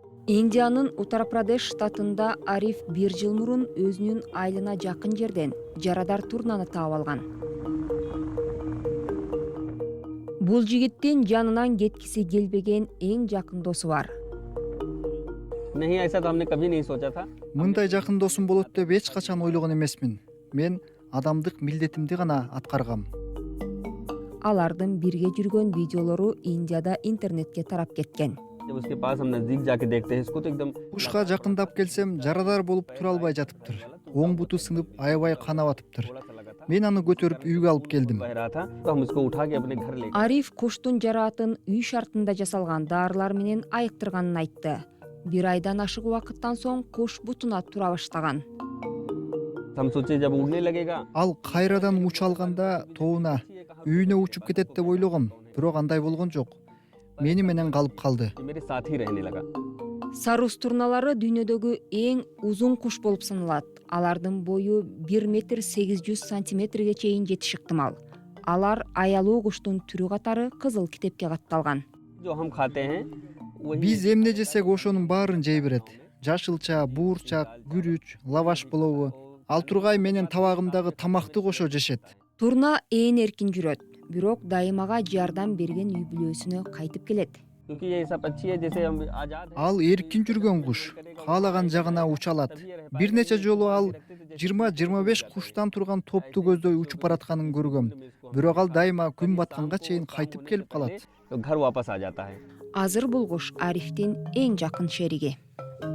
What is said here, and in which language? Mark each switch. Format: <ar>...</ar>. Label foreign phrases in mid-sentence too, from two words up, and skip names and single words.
<ky>Индиянын Уттар-Прадеш штатында Ариф 1 жыл мурун өзүнүн айылына жакын жерден жарадар турнаны таап алган. Бул жигиттин жанынан кеткиси келбеген эң жакын досу бар.</ky> <hi>नहीं ऐसा तो हमने कभी नहीं सोचा था।</hi> <ky>Мындай жакын досум болот деп эч качан ойлогон эмесмин. Мен адамдык милдетимди гана аткаргам. Алардын бирге жүргөн видеолору Индияда интернетке тарап кеткен.</ky> <hi>जब उसके पास हम नजदीक जाके देखते हैं इसको तो एकदम</hi> <ky>Кушка жакындап келсем, жарадар болуп тура албай жатыптыр. Оң буту сынып, аябай канап атыптыр. Мен аны көтөрүп үйгө алып келдим.</ky> <hi>बह रहा था तो हम उसको उठा के अपने घर ले गए।</hi> <ky>Ариф куштун жараатын үй шартында жасалган даарылар менен айыктырганын айтты. 1 айдан ашык убакыттан соң куш бутуна тура баштаган.</ky> <hi>हम सोचे जब उड़ने लगेगा</hi> <ky>Ал кайрадан уча алганда тоуна, үйүнө учуп кетет деп ойлогом, бирок андай болгон жок. Мени менен калып калды.</ky> <hi>ये मेरे साथ ही रहने लगा।</hi> <ky>Сарус турналары дүйнөдөгү эң узун куш болуп саналат. Алардын бою 1 метр 800 сантиметрге чейин жетиши ыктымал. Алар аялуу куштун түрү катары кызыл китепке катталган.</ky> <hi>जो हम खाते हैं वही</hi> <ky>Биз эмне жесек ошонун баарын жей берет. Жашылча, буурчак, күрүч, лаваш болобу. Ал тургай менен табагымдагы тамакты кошо жешет. Турна ээн эркин жүрөт, бирок дайымага жардам берген үй бүлөсүнө кайтып келет.</ky> <hi>क्योंकि ये ऐसा पक्षी है जैसे हम आजाद है।</hi> <ky>Ал эркин жүргөн куш, каалаган жагына уча алат. Бир нече жолу ал 20-25 куштан турган топту көздөй учуп баратканын көргөм. Бирок ал дайыма күн батканга чейин кайтып келип калат.</ky> <hi>तो घर वापस आ जाता है।</hi> <ky>Азыр бул куш Арифтин эң жакын шериги.</ky>